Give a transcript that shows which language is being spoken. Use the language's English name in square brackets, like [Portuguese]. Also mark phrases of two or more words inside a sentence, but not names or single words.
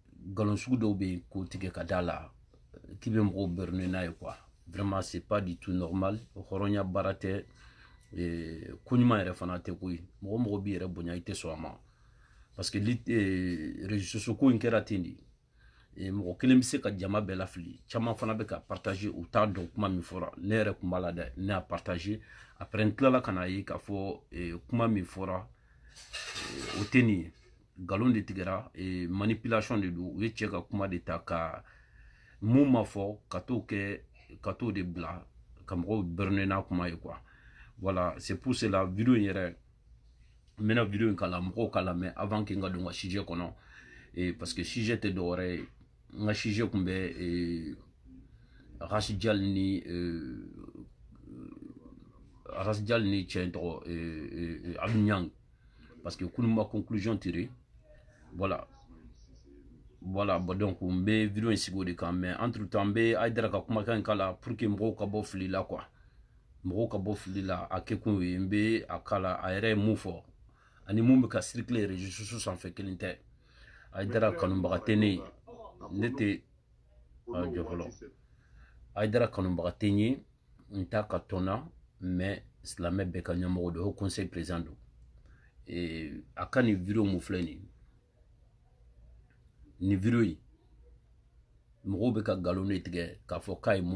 [Bambara] galon sugu dɔw bɛ yen k'o tigɛ ka da la k'i bɛ mɔgɔw berner n'a ye quoi. [French] Vraiment c'est pas du tout normal. [Bambara] Hɔrɔnya baara tɛ ko ɲuman yɛrɛ fana tɛ koyi. Mɔgɔ b'i yɛrɛ bonya i tɛ sɔn a ma [French] parce que réseaux sociaux [Bambara] ko in kɛra ten de. Mɔgɔ kelen bɛ se ka jama bɛɛ lafili caman fana bɛ ka partager u t'a dɔn kuma min fɔra ne yɛrɛ kun b'a la dɛ ne y'a partager après n tilala ka na ye k'a fɔ kuma min fɔra o tɛ nin ye galon de tigɛra manipulation de don u ye cɛ ka kuma de ta ka mun ma fɔ ka t'o de bila ka mɔgɔw berner n'a kuma ye quoi. [French] Voilà c'est pour cela [Bambara] vidéo in yɛrɛ n bɛna vidéo in kala mɔgɔw k'a lamɛn [French] avant que [Bambara] n ka don n ka sujet kɔnɔ [French] parce que sujet [Bambara] tɛ dɔwɛrɛ ye n ka sujet kun bɛ Rassi Dial ni cɛ in tɔgɔ Abu Niang parce que kunun ma [French] conclusion tiré voilà bon donc [Bambara] n bɛ vidéo in sigi o de kan [French] mais entre temps [Bambara] n bɛ Hayidara ka kumakan in kala [French] pour que [Bambara] mɔgɔw ka bɔ fili la quoi. Mɔgɔw ka bɔ fili la a kɛ kun ye n bɛ a kala a yɛrɛ ye mun fɔ ani mun bɛ ka [French] circuler réseaux sociaux [Bambara] sanfɛ kelen tɛ. Hayidara kanubaga tɛ ne ye ne tɛ jɔ fɔlɔ Hayidara kanubaga tɛ n ye n t'a ka tɔn na mais silamɛ bɛɛ ka ɲɛmɔgɔ don o [French] conseil président [Bambara] don a ka nin vidéo mun filɛ nin vidéo in mɔgɔw bɛ ka galon de tigɛ k'a fɔ k'a ye mun